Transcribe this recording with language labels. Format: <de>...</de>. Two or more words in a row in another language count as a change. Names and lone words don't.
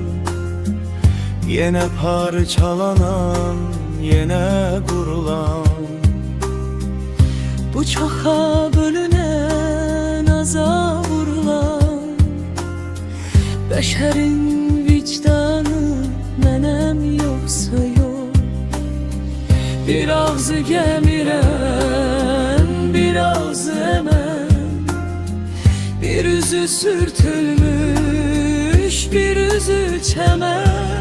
<tr>yine parçalanan, yine kurulan.</tr> <az>Bu çoxa bölünen, aza vurulan, bəşərin vicdanı mənem yoxsa yox. Bir ağzı gəmirən, bir ağzı əmən, bir üzü sürtülmüş, bir üzü çəmən.</az>